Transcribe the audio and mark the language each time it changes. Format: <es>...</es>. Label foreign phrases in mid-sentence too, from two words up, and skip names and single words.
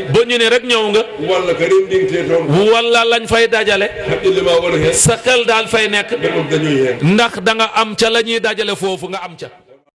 <wo>ba ñu ne rek ñëw nga</wo> <ff>walla ka rendinte toon</ff> <wo>walla lañ fay dajale</wo> <ff>haqqille ma wona hen</ff> <wo>sa xel daal fay nekk</wo> <ff>ɓe ɗon dañoy hen</ff> <wo>ndax da nga am ca la ñuy dajale foofu nga am ca</wo>